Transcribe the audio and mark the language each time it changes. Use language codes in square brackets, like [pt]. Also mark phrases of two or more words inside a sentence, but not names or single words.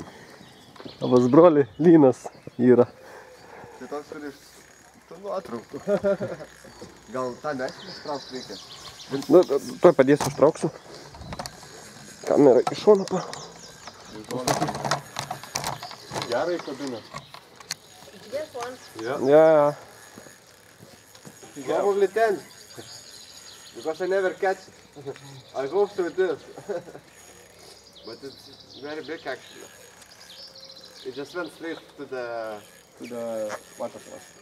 [lt] Avas broli, lynas yra. Tai toks turi iš tų nuotraukų. Gal tą meškerį ištraukti reikia? Nu, tuoj padėsiu, ištrauksiu. Kamera iš šono pa. Gerai kabina. [en] This one. Yeah. Probably 10. Because I never catch it. I hope so it is. But it's very big actually. It just went straight to the waterfall.